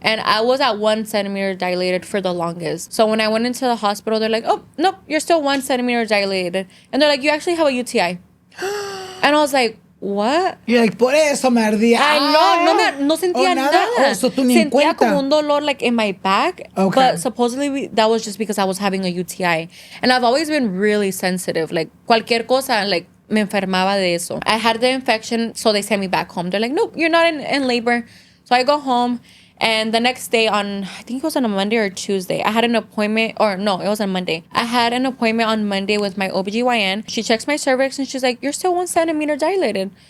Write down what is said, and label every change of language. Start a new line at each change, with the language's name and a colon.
English: And I was at 1 centimeter dilated for the longest. So when I went into the hospital, they're like, oh nope, you're still 1 centimeter dilated, and they're like, you actually have a UTI. And I was like, what? You're like,
Spanish: por eso me ardía. Ay, no sentía nada.
English: Oh, so
Spanish: tú ni en Sentía cuenta. como un dolor
English: like in my back. Okay. But supposedly that was just because I was having a UTI. And I've always been really sensitive.
Spanish: Like cualquier cosa, like me enfermaba de eso.
English: I had the infection, so they sent me back home. They're like, nope, you're not in labor. So I go home. And the next day I think it was on a Monday or Tuesday, I had an appointment, or no, it was on Monday. I had an appointment on Monday with my OBGYN. She checks my cervix and she's like, you're still 1 centimeter dilated.